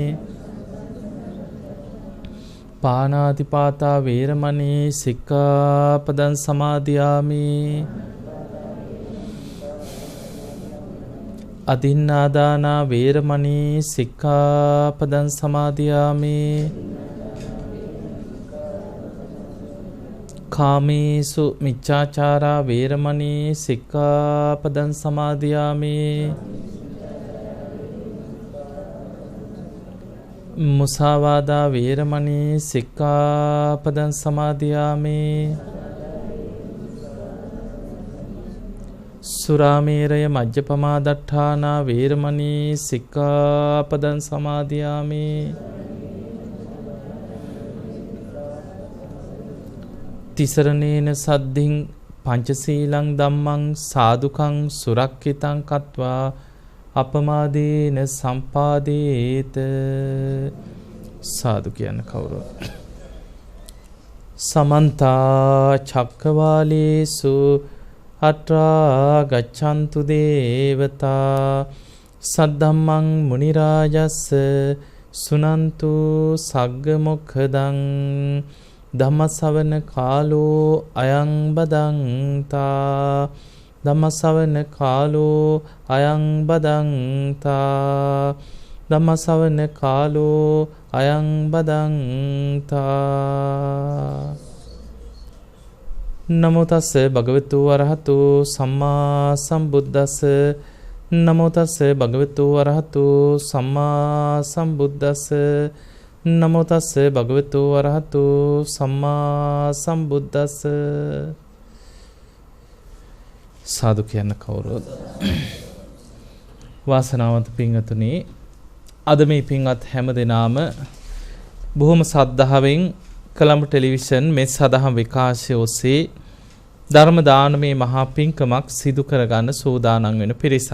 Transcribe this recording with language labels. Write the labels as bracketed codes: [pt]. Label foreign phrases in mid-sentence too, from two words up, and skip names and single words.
[pi] පාණාතිපාතා වේරමණී සික්ඛාපදං සමාදියාමි อ අදින්නාදානා වේරමණී සික්ඛාපදං සමාදියාමි කාමේසු මිච්ඡාචාරා වේරමණී සික්ඛාපදං සමාදියාමි มุสาวาดาเวรมณีสิกขาปดังสมาธิยามิสุราเมรยมัจจปมาดัฏฐานาเวรมณีสิกขาปดังสมาธิยามิ ติสรเนนสัดดิงปัญจสีลังดัมมังสาธุขังสุรักขิตังคัตวา අපමාදීන සම්පාදීත [si] සාදු කියන කවුරු [pi] සමන්තා චක්කවාලේසු අත්‍රා ගච්ඡන්තු දේවතා සද්ධම්මං මුනි රාජස්ස සුනන්තු සග්ග මොක්ඛදං ධම්මසවන කාලෝ අයං බදන්තා ධම්මසවන කාලෝ අයං බදන්තා ධම්මසවන කාලෝ අයං බදන්තා නමෝ තස්ස භගවතු වරහතු සම්මා සම්බුද්දස්ස නමෝ තස්ස භගවතු වරහතු සම්මා සම්බුද්දස්ස නමෝ තස්ස භගවතු වරහතු සම්මා සම්බුද්දස්ස [si] සාදු කියන්න කවුරුද වාසනාවන්ත පින්වතුනි අද මේ පින්වත් හැම දෙනාම බොහොම සද්ධාවෙන් කලඹ ටෙලිවිෂන් මේ සදහම් විකාශය ඔස්සේ ධර්ම දානමේ මහා පින්කමක් සිදු කරගන්න සූදානම් වෙන පිරිසක්.